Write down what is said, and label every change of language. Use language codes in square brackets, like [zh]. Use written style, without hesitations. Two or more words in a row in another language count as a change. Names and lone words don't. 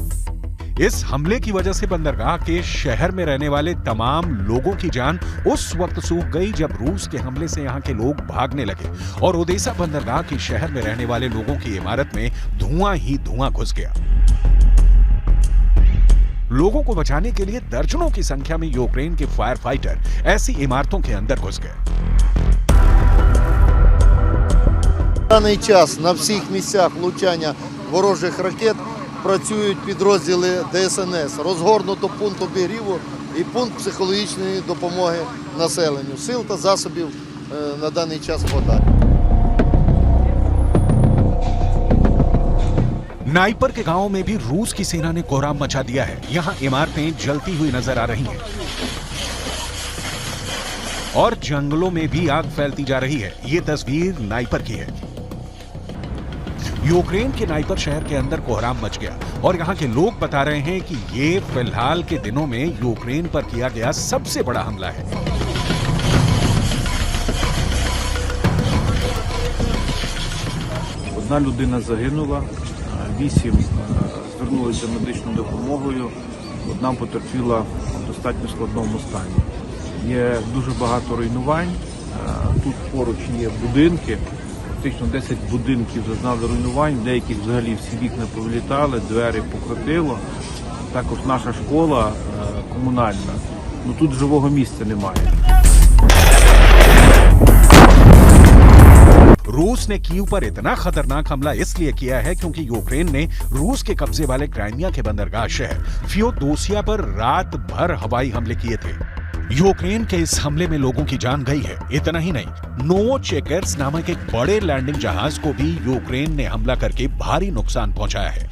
[hi] इस हमले की वजह से बंदरगाह के शहर में रहने वाले तमाम लोगों की जान उस वक्त सूख गई जब रूस के हमले से यहां के लोग भागने लगे और ओडेसा बंदरगाह के शहर में रहने वाले लोगों की इमारत में धुआं ही धुआं घुस गया। लोगों को बचाने के लिए दर्जनों की संख्या में यूक्रेन के [en] fire fighter [hi] ऐसी इमारतों के अंदर घुस गए। [uk] В даний час на всіх місцях влучання ворожих ракет працюють підрозділи ДСНС. Розгорнуто пункт обігріву і пункт психологічної допомоги населенню. Сил та засобів на даний час хватає. [hi] नाइपर के गांव में भी रूस की सेना ने कोहराम मचा दिया है। यहां इमारतें जलती हुई नजर आ रही हैं और जंगलों में भी आग फैलती जा रही है। ये तस्वीर नाइपर की है। यूक्रेन के नाइपर शहर के अंदर कोहराम मच गया और यहां के लोग बता रहे हैं कि ये फिलहाल के दिनों में यूक्रेन पर किया गया सबसे बड़ा हमला है। [uk] Одна людина загинула, 8 звернулися за медичною допомогою, одна потерпіла в достатньо складному стані. Є дуже багато руйнувань, тут поруч є будинки, практично 10 будинків зазнали руйнувань, в деяких взагалі всі вікна повилітали, двері покрутило. Також наша школа комунальна, тут живого місця немає. [hi] रूस ने कीव पर इतना खतरनाक हमला इसलिए किया है क्योंकि यूक्रेन ने रूस के कब्जे वाले क्राइमिया के बंदरगाह शहर फियोदोसिया पर रात भर हवाई हमले किए थे। यूक्रेन के इस हमले में लोगों की जान गई है। इतना ही नहीं, नोवोचेकर्स नामक एक बड़े लैंडिंग जहाज को भी यूक्रेन ने हमला करके भारी नुकसान पहुंचाया है।